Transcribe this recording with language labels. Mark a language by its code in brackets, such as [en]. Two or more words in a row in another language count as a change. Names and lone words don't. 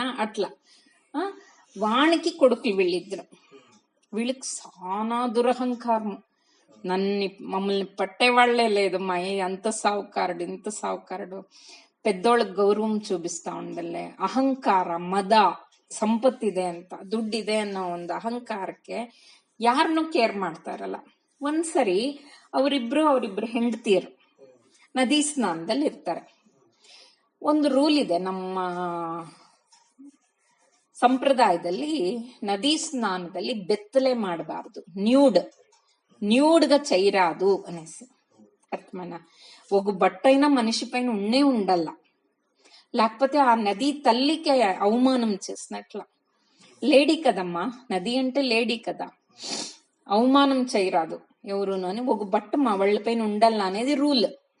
[te] అట్లా వానికి కొడుకులు వీళ్ళిద్దరు. వీళ్ళకి చాలా దురహంకారం, మమ్మల్ని పట్టేవాళ్లే లేదు, మా అంత సావుకారుడు ఇంత సావుకారుడు, పెద్దోళ్ళకి గౌరవం చూపిస్తా ఉండలే, అహంకార మద [kn] ಸಂಪತ್ತಿದೆ ಅಂತ, ದುಡ್ಡಿದೆ ಅನ್ನೋ ಒಂದು ಅಹಂಕಾರಕ್ಕೆ ಯಾರನ್ನೂ ಕೇರ್ ಮಾಡ್ತಾ ಇರಲ್ಲ. ಒಂದ್ಸರಿ ಅವರಿಬ್ರು ಹೆಂಡತಿಯರು ನದಿ ಸ್ನಾನದಲ್ಲಿ ಇರ್ತಾರೆ. ಒಂದು ರೂಲ್ ಇದೆ ನಮ್ಮ ಸಂಪ್ರದಾಯದಲ್ಲಿ, ನದಿ ಸ್ನಾನದಲ್ಲಿ ಬೆತ್ತಲೆ ಮಾಡಬಾರ್ದು, [te] న్యూడ్గా చేయరాదు అనేసి. అర్థమైనా? ఒక బట్టైనా మనిషి పైన ఉండే ఉండల్లా, లేకపోతే ఆ నది తల్లికి అవమానం చేసినట్ల. లేడీ కదమ్మా, నది అంటే లేడీ కదా, అవమానం చేయరాదు ఎవరును అని ఒక బట్ట మా వాళ్ళ పైన ఉండాల అనేది రూల్.